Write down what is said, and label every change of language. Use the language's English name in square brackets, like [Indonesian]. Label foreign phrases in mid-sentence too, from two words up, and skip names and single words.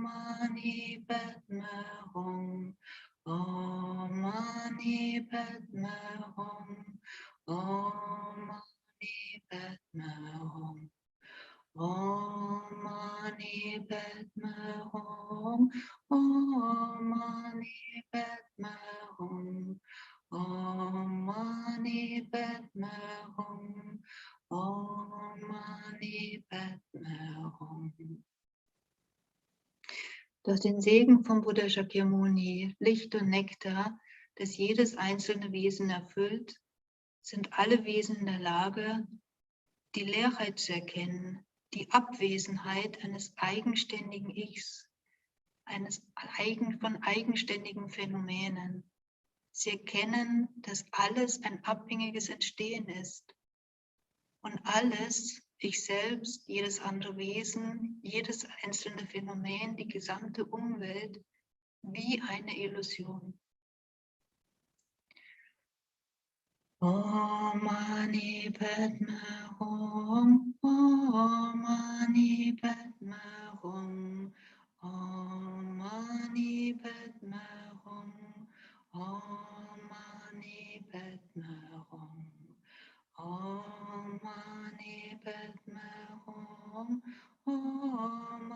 [Sanskrit] मणि पद्म हूँ, ॐ मणि पद्म हूँ, ॐ मणि पद्म हूँ, ॐ मणि पद्म हूँ, ॐ मणि पद्म हूँ, ॐ मणि पद्म हूँ, ॐ मणि पद्म हूँ. [German] Durch den Segen von Buddha Shakyamuni, Licht und Nektar, das jedes einzelne Wesen erfüllt, sind alle Wesen in der Lage, die Leerheit zu erkennen, die Abwesenheit eines eigenständigen Ichs, von eigenständigen Phänomenen. Sie erkennen, dass alles ein abhängiges Entstehen ist und alles, ich selbst, jedes andere Wesen, jedes einzelne Phänomen, die gesamte Umwelt, wie eine Illusion. [Sanskrit] ॐ मणि पद्म हूँ, ॐ मणि पद्म हूँ, ॐ मणि पद्म हूँ, ॐ मणि पद्म हूँ, ॐ मणि पद्म हूँ, ॐ